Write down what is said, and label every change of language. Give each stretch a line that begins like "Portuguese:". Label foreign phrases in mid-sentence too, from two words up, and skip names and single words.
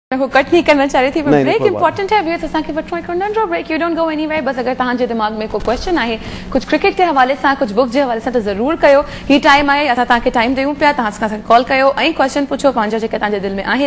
Hindi: को कट नहीं करना चाह रही थी,
English: break important
Hindi: है व्यूअर्स
Sindhi: असां खे वठणो आहे नंढो ब्रेक।
English: you don't go anywhere.
Sindhi: बस अगर तव्हांजे दिमाग में को क्वेश्चन आहे
Hindi: कुछ क्रिकेट के हवाले से कुछ बुक के हवाले से तो जरूर
Sindhi: कयो। ही टाइम आहे असां तव्हांखे टाइम ॾियूं पिया, तव्हां कॉल कयो ऐं क्वेश्चन पुछो पंहिंजा जेके तव्हांजे दिल में आहिनि।